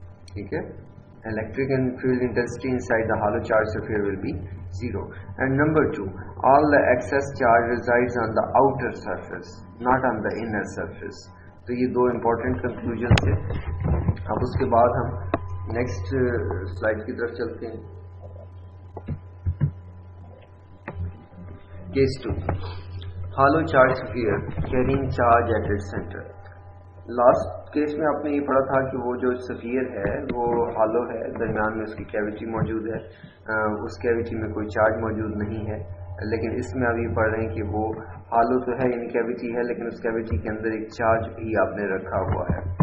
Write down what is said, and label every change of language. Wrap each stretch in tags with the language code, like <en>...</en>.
<hi>ठीक है,</hi> <en>electric field intensity inside the hollow charged sphere will be 0. And number 2, all the excess charge resides on the outer surface, not on the inner surface.</en> <hi>तो ये दो important conclusion थे. अब उसके बाद हम नेक्स्ट स्लाइड की तरफ चलते हैं.</hi> <en>Case 2, hollow charged sphere carrying charge at its center.</en> <hi>Last case में आपने ये पढ़ा था कि वो जो स्फीयर है वो हॉलो है, दरमियान में उसकी कैविटी मौजूद है, उस कैविटी में कोई चार्ज मौजूद नहीं है. लेकिन इसमें आप ये पढ़ रहे हैं कि वो हॉलो तो है यानी कैविटी है, लेकिन उस कैविटी के अंदर एक चार्ज भी आपने रखा हुआ है.</hi>